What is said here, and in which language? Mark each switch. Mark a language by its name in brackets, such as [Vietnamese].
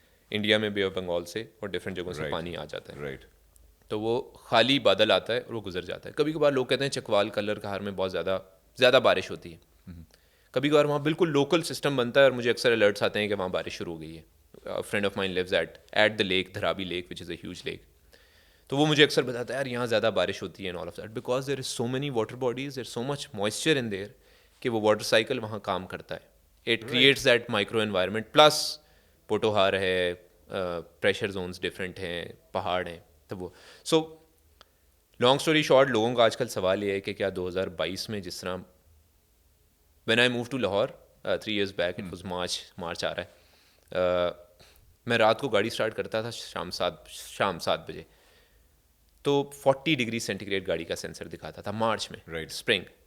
[Urdu] India میں بے of Bengal سے اور ڈفرینٹ جگہوں سے پانی آ جاتا ہے. [English] Right. [Urdu] تو وہ خالی بادل آتا ہے اور وہ گزر جاتا ہے. کبھی کبھار لوگ کہتے ہیں چکوال کلر کہار میں بہت زیادہ بارش ہوتی ہے. کبھی کبھار وہاں بالکل لوکل سسٹم بنتا ہے اور مجھے اکثر الرٹس آتے ہیں کہ وہاں بارش شروع ہو گئی ہے. [English] Friend of mine lives at the lake, Dharabi lake which is a huge lake. [Urdu] تو وہ مجھے اکثر بتاتا ہے یار یہاں زیادہ بارش ہوتی ہے، [English] and all of that because there is so many water bodies, there so much moisture in there [Urdu] کہ وہ واٹر سائیکل وہاں کام کرتا ہے. [English] It creates that micro environment. [Urdu] Plus Potohar ہے، پریشر زونس ڈفرینٹ ہیں، پہاڑ ہیں. تو وہ [English] so long story short, [Urdu] لوگوں کا آج کل سوال یہ ہے کہ کیا 2022 میں جس طرح [English] when I move to Lahore 3 years back, it was [Urdu] March آ رہا ہے، میں رات کو گاڑی اسٹارٹ کرتا تھا شام 7 بجے، تو 40 ڈگری سینٹی گریڈ گاڑی کا سینسر دکھاتا تھا مارچ میں، اسپرنگ.